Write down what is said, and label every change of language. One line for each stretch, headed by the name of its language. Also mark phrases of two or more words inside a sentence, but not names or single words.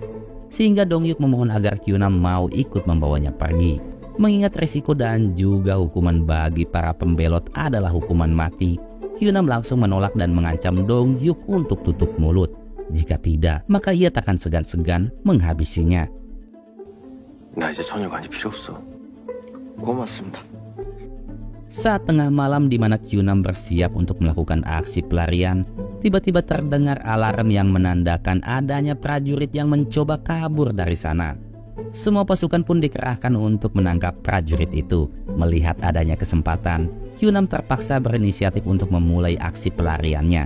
Indonesian: Sehingga Dong Hyuk memohon agar Kyunam mau ikut membawanya pergi. Mengingat resiko dan juga hukuman bagi para pembelot adalah hukuman mati, Kyunam langsung menolak dan mengancam Dong Hyuk untuk tutup mulut. Jika tidak, maka ia takkan segan-segan menghabisinya.
Korean: 나 이제 저녁안이 필요 없어. 고맙습니다.
Indonesian: Saat tengah malam di mana Kyunam bersiap untuk melakukan aksi pelarian, tiba-tiba terdengar alarm yang menandakan adanya prajurit yang mencoba kabur dari sana. Semua pasukan pun dikerahkan untuk menangkap prajurit itu. Melihat adanya kesempatan, Kyunam terpaksa berinisiatif untuk memulai aksi pelariannya.